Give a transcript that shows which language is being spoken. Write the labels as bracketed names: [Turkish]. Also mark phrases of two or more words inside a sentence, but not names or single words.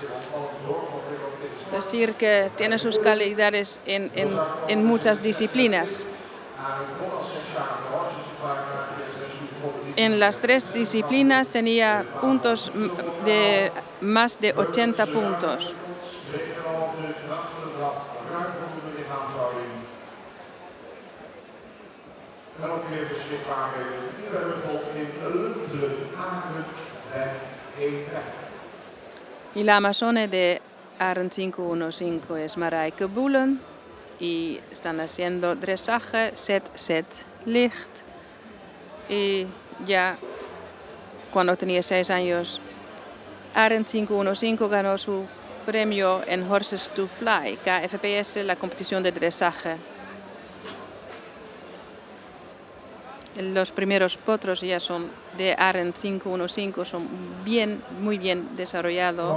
[Spanish] Es decir, que tiene sus calidades en muchas disciplinas. En las 3 disciplinas tenía puntos de más de 80 puntos. [Dutch] En ook weer beschikbaar bij de Dierenheuvel in Lunte, Arendsweg 1. [Spanish] Y la amazone de Arend 515 es Marijke Boelen y están haciendo dresaje, set, licht. Y ya cuando tenía 6 años, Arend 515 ganó su premio en Horses to Fly, KFPS, la competición de dresaje. Los primeros potros ya son de Arend 515, son muy bien desarrollados.